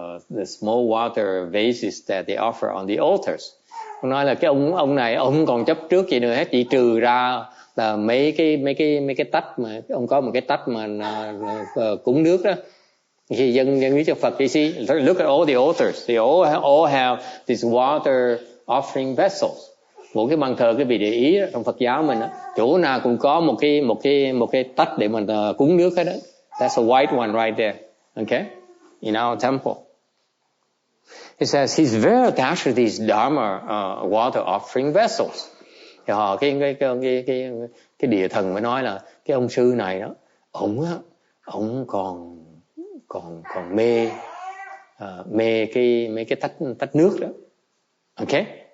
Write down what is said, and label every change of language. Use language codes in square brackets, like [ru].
[en] The small water vases that they offer on the altars. [vi] Ông nói là cái ông này ông không còn chấp trước gì nữa hết, chỉ trừ ra là mấy cái tách mà ông có một cái tách mà cúng nước đó. Khi dân biết cho Phật, [en] you see, look at all the altars, they all have these water offering vessels. [vi] Một cái bàn thờ, cái vị để ý đó, trong Phật giáo mình đó, chỗ nào cũng có một cái tách để mình cúng nước hết đó. [en] That's a white one right there. Okay, in our temple. He says he's very attached to these Dharma water offering vessels. [vi] Thì họ cái địa thần mới nói là cái ông sư này đó, ông còn mê mấy cái tách nước đó. Okay.